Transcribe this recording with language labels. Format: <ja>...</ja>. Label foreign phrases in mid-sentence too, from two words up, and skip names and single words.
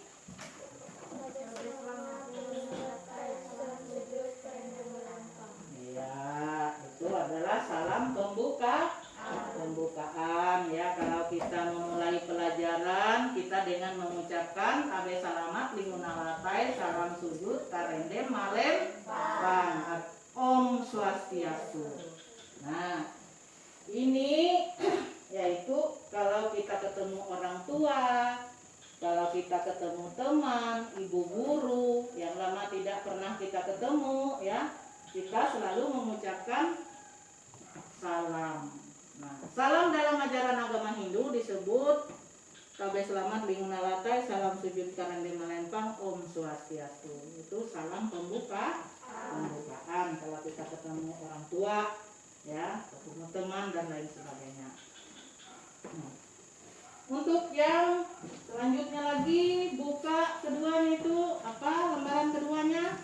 <id>Ya, itu adalah salam pembukaan ya. Kalau kita memulai pelajaran, kita dengan mengucapkan</id> <nij>abe salamat lingunalatai,</nij> <id>salam sujud,</id> <nij>karendem, malem, bang,</nij> <sa>om swastiastu.</sa> <id>Nah, ini yaitu kalau kita ketemu orang tua, kalau kita ketemu teman, ibu guru yang lama tidak pernah kita ketemu ya, kita selalu mengucapkan salam. Nah, salam dalam ajaran agama Hindu disebut</id> <nij>kabe selamat lingunalatai,</nij> <id>salam sujud</id> <nij>karendem malempang,</nij> <sa>om swastiastu.</sa> <id>Itu salam pembukaan kalau kita ketemu orang tua ya, ketemu teman dan lain sebagainya. Nah, untuk yang selanjutnya lagi, buka keduanya itu apa, lembaran keduanya?</id>